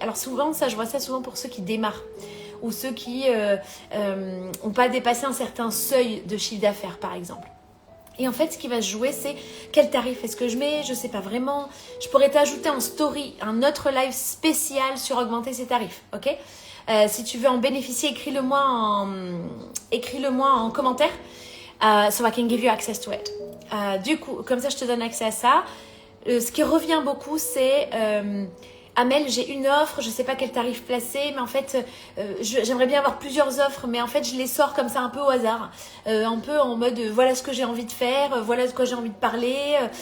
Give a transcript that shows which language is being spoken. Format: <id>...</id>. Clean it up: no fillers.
<fr>Alors souvent, je vois ça souvent pour ceux qui démarrent ou ceux qui n'ont pas dépassé un certain seuil de chiffre d'affaires, par exemple. Et en fait, ce qui va se jouer, c'est quel tarif est-ce que je mets? Je ne sais pas vraiment. Je pourrais t'ajouter en story un autre live spécial sur augmenter ses tarifs. Ok? Si tu veux en bénéficier, écris-le-moi en commentaire.</fr> <en>So I can give you access to it.</en> <fr>Du coup, comme ça, je te donne accès à ça. Ce qui revient beaucoup, c'est... Amel, j'ai une offre, je ne sais pas quel tarif placer, mais en fait, j'aimerais bien avoir plusieurs offres, mais en fait, je les sors comme ça un peu au hasard, un peu en mode voilà ce que j'ai envie de faire, voilà de quoi j'ai envie de parler.</fr>